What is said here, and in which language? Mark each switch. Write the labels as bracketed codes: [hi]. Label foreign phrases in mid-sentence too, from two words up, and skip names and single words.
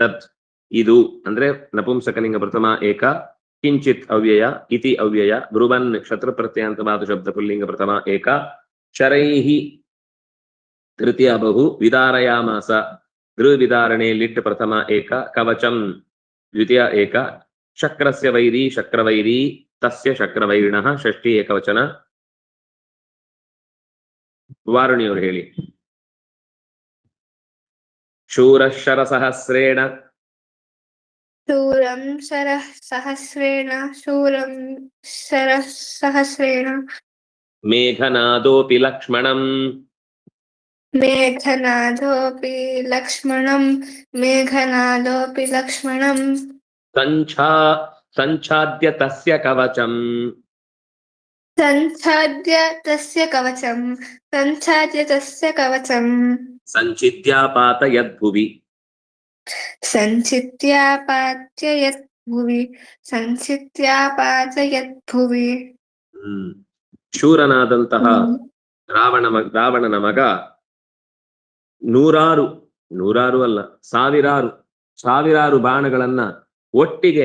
[kn] ನೈತತ್ ಇದು ಅಂದ್ರೆ ನಪುಂಸಕಲಿಂಗ ಪ್ರಥಮ ಏಕ, ಕಿಂಚಿತ್ ಅವ್ಯಯ, ಇತಿ ಅವ್ಯಯ, ಬ್ರುವನ್ ಶತ್ರು ಪ್ರತ್ಯಯಾಂತವಾದ ಶಬ್ದ ಪುಲ್ಲಿಂಗ ಪ್ರಥಮ ಏಕ, ಶರೈಹಿ ತೃತೀಯ ಬಹು, ವಿದಾರಯಾಮಾಸ ಗೃಹವಿದಾರಣೆ ಲಿಟ್ ಪ್ರಥಮ ಏಕ, ಕವಚಂ ದ್ವಿತೀಯ ಏಕ, [sa] ಶಕ್ರಸ್ಯ ವೈರಿ ಶಕ್ರವೈರಿ ತಸ್ಯ ಶಕ್ರವೈರಿಣಃ [kn] ಷಷ್ಠಿ ಏಕವಚನ. ವಾರುಣಿಯವರು ಹೇಳಿ. [sa] ಶೂರಶರ ಸಹಸ್ರೇಣ शूरं शरः सहस्रेण शूरं शरः सहस्रेण ಮೇಘನಾದೋಪಿ ಲಕ್ಷ್ಮಣಂ मेघनादोऽपि लक्ष्मणं मेघनादोऽपि लक्ष्मणं ಸಂಛಾದ್ಯ ತಸ್ಯ ಕವಚಂ संच्छाद्य तस्य कवचं संच्छाद्य तस्य कवचं ಸಂಚಿದ್ಯಾಪಾತಯದ್ಭುವಿ संचित्यापात्ययत् भुवि संचित्यापातयद्भुवि. [kn] ಶೂರನಾದಂತಹ ರಾವಣನ ಮಗ ನೂರಾರು ಅಲ್ಲ ಸಾವಿರಾರು ಬಾಣಗಳನ್ನ ಒಟ್ಟಿಗೆ